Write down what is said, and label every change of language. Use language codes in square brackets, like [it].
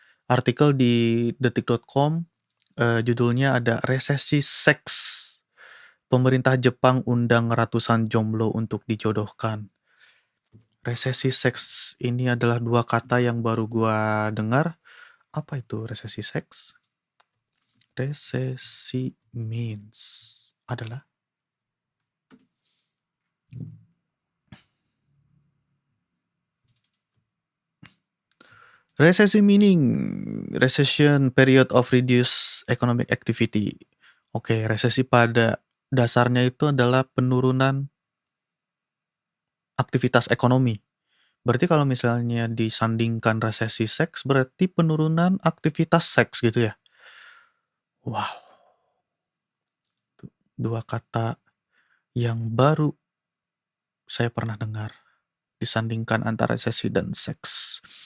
[id] Artikel di detik.com, judulnya ada resesi seks. Pemerintah Jepang undang ratusan jomblo untuk dijodohkan. Resesi seks ini adalah dua kata yang baru gue dengar. Apa itu resesi seks? [en] Resesi means adalah resesi meaning recession period of reduced economic activity. [id] Oke, resesi pada dasarnya itu adalah penurunan aktivitas ekonomi. Berarti kalau misalnya disandingkan resesi seks, berarti penurunan aktivitas seks gitu ya? Wow, dua kata yang baru saya pernah dengar, disandingkan antara resesi dan seks.